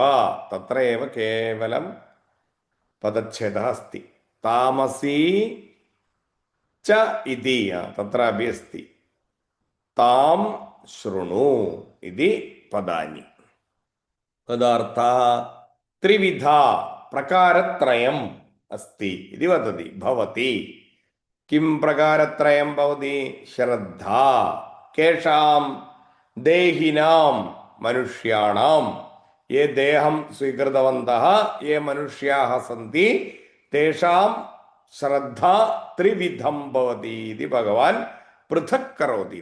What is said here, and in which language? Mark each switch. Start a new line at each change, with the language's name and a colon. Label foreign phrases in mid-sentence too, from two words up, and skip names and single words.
Sanskrit: तत्र एव केवलं पदच्छेदः अस्ति. तामसी च इति तत्रापि अस्ति. तां शृणु इति पदानि. पदार्थः त्रिविध प्रकारत्रयं अस्ति इति वदति. भवति किं प्रकारत्रयं भवति? श्रद्धा केषां? देहिनां मनुष्याणां. ये देहं स्वीकृतवन्तः ये मनुष्याः सन्ति तेषां श्रद्धा त्रिविधं भवति इति भगवान् पृथक् करोति.